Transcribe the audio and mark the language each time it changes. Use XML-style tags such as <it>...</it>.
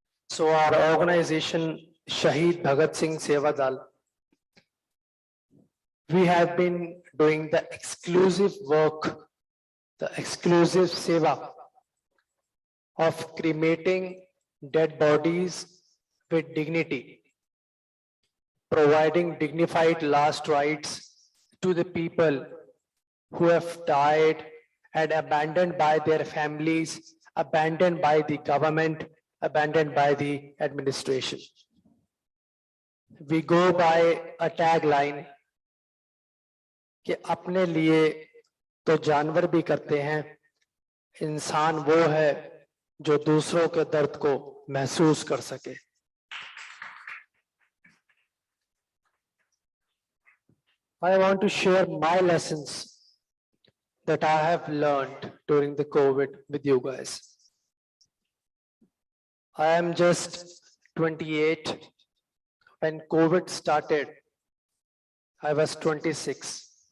<en>So our organization, Shaheed Bhagat Singh Seva Dal, we have been doing the exclusive work, the exclusive seva of cremating dead bodies with dignity, providing dignified last rites to the people who have died and abandoned by their families, abandoned by the government, abandoned by the administration. We go by a tagline</en> <hi>कि अपने लिए तो जानवर भी करते हैं, इंसान वो है जो दूसरों के दर्द को महसूस कर सके.</hi> <en>I want to share my lessons that I have learned during the COVID with you guys. I am just 28. When COVID started, I was 26.</en>